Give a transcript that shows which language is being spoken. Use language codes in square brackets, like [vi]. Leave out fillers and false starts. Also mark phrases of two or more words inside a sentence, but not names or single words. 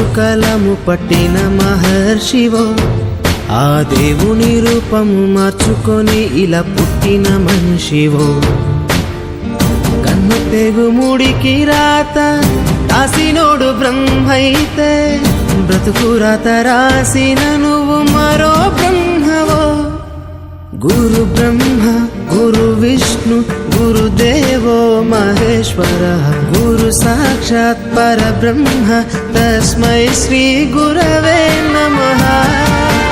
[te] కలము పట్టిన మహర్షివో ఆ దేవుని రూపము మార్చుకొని ఇలా పుట్టిన మనిషివో కన్ను తెగుముడికి రాత రాసినోడు బ్రహ్మైతే బ్రతుకు రాత రాసిన నువ్వు మరో బ్రహ్మవో [sa] गुरु ब्रह्मा गुरु विष्णु गुरुदेवो महेश्वरः गुरु साक्षात् परब्रह्म तस्मै श्री गुरवे नमः।